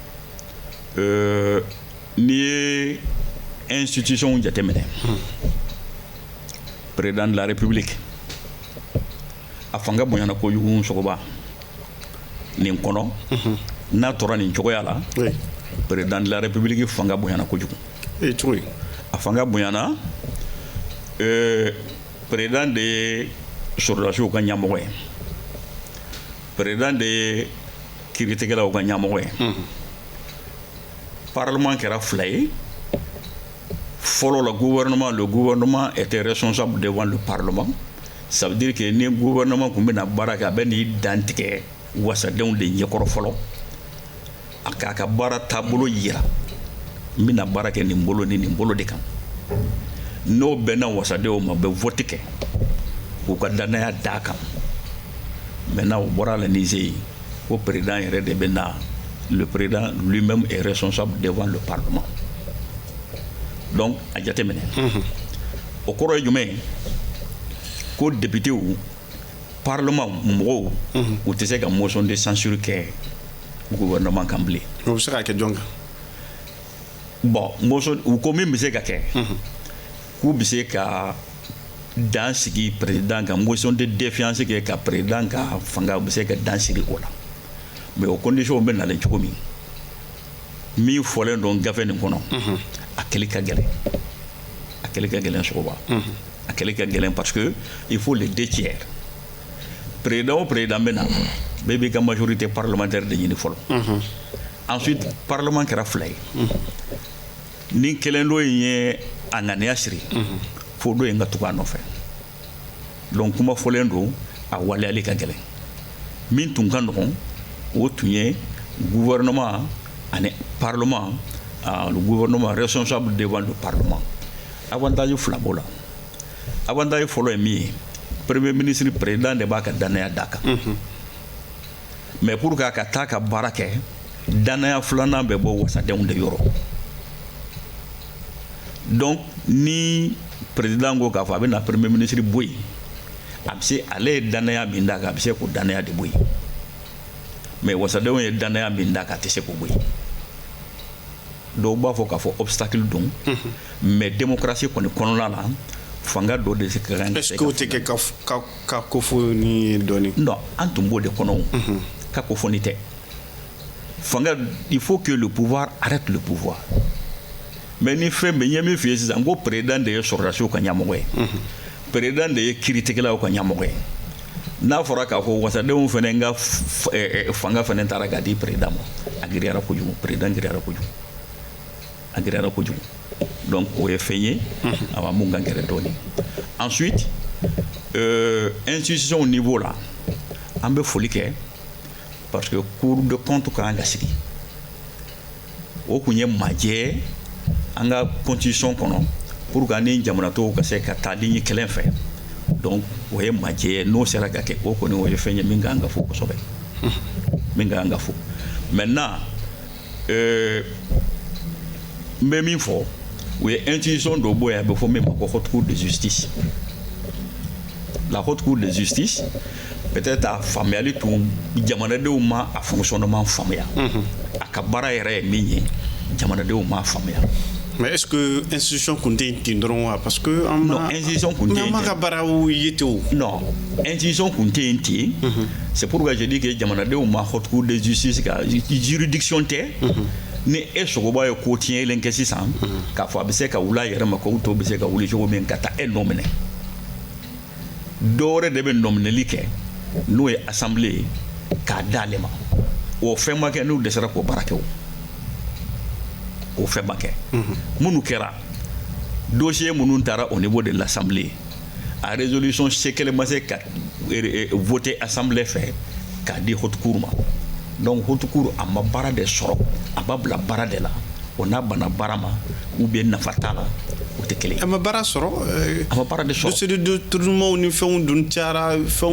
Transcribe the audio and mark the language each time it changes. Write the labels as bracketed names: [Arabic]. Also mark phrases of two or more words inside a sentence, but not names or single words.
[Bambara] n'i ye institution jateminɛ président [French] de la république [Bambara] a fanga bonyana kojugu sogoba nin kɔnɔ n'a tora nin cogoya la président [French] de la république [Bambara] fanga bonyana kojugu a fanga bonyana président de ye sɔrɔdasiw ka ɲɛmɔgɔ ye président de ye kiiritigɛlaw ka ɲɛmɔgɔ ye parlement kɛra fila ye fɔlɔ la [French] le gouvernement était responsable devant le parlement ça veut dire que [Bambara] ni gouvernement tun bɛna baara kɛ a bɛ n'i dantigɛ wasadenw de ɲɛkɔrɔ fɔlɔ a k'a ka baara taabolo yira n bɛna baara kɛ nin bolo ni nin bolo de kan n'o bɛnna wasadenw ma u bɛ vote kɛ k'u ka danaya d'a kan maintenant o bɔra la ni se ye ko président yɛrɛ de bɛ na [French] le président lui-même est responsable devant le parlement [Bambara] donc a jateminɛ o kɔrɔ ye jumɛn ye ko députéw parlement mɔgɔw u tɛ se ka [French] motion de censure [Bambara] kɛ gouvernement kan bilen o bɛ se ka kɛ jɔn kan bon motion u ko min bɛ se ka kɛ k'u bɛ se ka dan sigi président kan [French] motion de défiance [Bambara] kɛ ka président ka fanga u bɛ se ka dan sigi o la mais o condition bɛ nalen cogo min fɔlen don gafe nin kɔnɔ a kɛli ka gɛlɛn sogoba a kɛli ka gɛlɛn [French] parce que il faut les 2 tiers [Bambara] président o président bɛ na bɛɛ b'i ka [French] majorité parlementaire [Bambara] de ɲini fɔlɔ ensuite parlement kɛra fila ye ni kelen dɔ in ye a ŋaniya siri fo dɔ in ka tugu a nɔfɛ donc kuma fɔlen don a waleyali ka gɛlɛn min tun ka nɔgɔn o tun ye gouvernement ani parlement [French] le gouvernement responsable devant le parlement [Bambara] avantage fila b'o la avantage fɔlɔ ye min ye [French] premier ministre [Bambara] président de b'a ka danaya d'a kan [French] mais pour que [Bambara] a ka taa ka baara kɛ danaya filanan bɛ bɔ wasadenw de yɔrɔ donc ni président ko k'a fɔ a bɛ na [French] premier ministre [Bambara] bɔ yen a bɛ se ale ye danaya min d'a kan a bɛ se k'o danaya de bɔ yen mais wasadenw ye danaya min d'a kan a tɛ se k'o bɔ yen dɔw b'a fɔ k'a fɔ obstacle don [French] mais démocratie [Bambara] kɔni kɔnɔna la fanga dɔ de se ka kan [French] est-ce que [Bambara] o tɛ kɛ ka kofɔ ni dɔɔni non an tun b'o de kɔnɔ ka kofɔni tɛ fanga [French] il faut que le pouvoir arrête le pouvoir mais [Bambara] ni fɛn bɛ n ye min f'i ye sisan ko président de ye sɔrɔdasiw ka ɲɛmɔgɔ ye président de ye kiiritigɛlaw ka ɲɛmɔgɔ ye n'a fɔra k'a fɔ wasadenw fana ka fanga fana taara k'a di président ma a giriyara kojugu président giriyara kojugu a giriyara kojugu donc o ye fɛn ye a ma mun ka gɛrɛ dɔɔni [French] ensuite institution au niveau [Bambara] la an bɛ foli kɛ [French] parce que cour de compte [Bambara] ka kan ka sigi o kun ye majɛ an ka constitution kɔnɔ [French] pour que [Bambara] ani jamanatɔw ka se ka taa ligne kelen fɛ donc o ye majɛ ye n'o sera ka kɛ o kɔni o ye fɛn ye min ka kan ka fɔ kosɛbɛ min ka kan ka fɔ maintenant n bɛ min fɔ o ye institution dɔ bɔ yen a bɛ fɔ min ma ko [French] haute cour de justice [Bambara] la [French] haute cour de justice peut-être [Bambara] a faamuyali tun jamanadenw ma a fonctionnement faamuya a ka baara yɛrɛ ye min ye jamanadenw ma faamuya [French] mais est-ce que institution [Bambara] kun tɛ yen ten dɔrɔn wa [French] parce que [Bambara] non institution kun tɛ yen ten n'an ma ka baaraw ye ten o non institution kun tɛ yen ten [French] c'est pourquoi je dis que [Bambara] jamanadenw ma [French] haute cour de justice [Bambara] ka juridiction tɛ ni e sogoba ye ko tiɲɛlen kɛ sisan k'a fɔ a bɛ se ka wuli a yɛrɛ ma ko tɔw bɛ se ka wuli cogo min ka taa e nɔ minɛ dɔwɛrɛ de bɛ nɔminɛli kɛ n'o ye assemblée ye k'a d'ale ma o fɛn ma kɛ n'u dɛsɛra k'o baara kɛ o fɛn ma kɛ minnu kɛra dossier minnu taara [French] au niveau de l'assemblée [Bambara] a résolution sekɛlɛ ma se ka voter assemblée fɛ k'a di [French] haute cour [Bambara] ma donc [French] haute cour [Bambara] a ma baara de sɔrɔ a ma bila baara de la o n'a banna baara ma [French] ou bien [Bambara] nafa t'a la o tɛ kelen ye. A ma baara sɔrɔ. A ma baara de sɔrɔ. [French] dossier de détournement [Bambara] ni fɛnw dun cayara fɛnw.